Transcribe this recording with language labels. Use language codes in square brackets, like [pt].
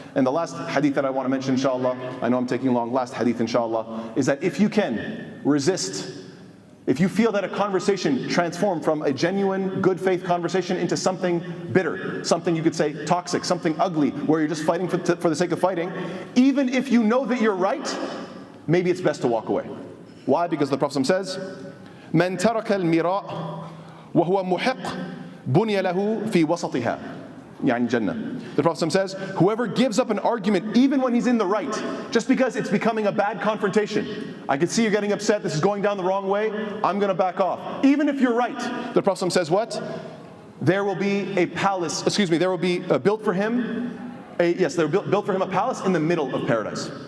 [en] And the last hadith that I want to mention, inshallah, I know I'm taking long, last hadith, inshallah, is that if you can resist, if you feel that a conversation transformed from a genuine, good faith conversation into something bitter, something you could say toxic, something ugly, where you're just fighting for the sake of fighting, even if you know that you're right, maybe it's best to walk away. Why? Because the Prophet says, [ar] مَنْ تَرَكَ الْمِرَاء وَهُوَ مُحِقٌّ بُنِيَ لَهُ فِي وَسَطِهَا. يعني [en] Jannah. The Prophet says, whoever gives up an argument even when he's in the right, just because it's becoming a bad confrontation. I can see you're getting upset, this is going down the wrong way, I'm going to back off. Even if you're right, the Prophet says what? There will be a palace, there will be built for him, built for him a palace in the middle of paradise.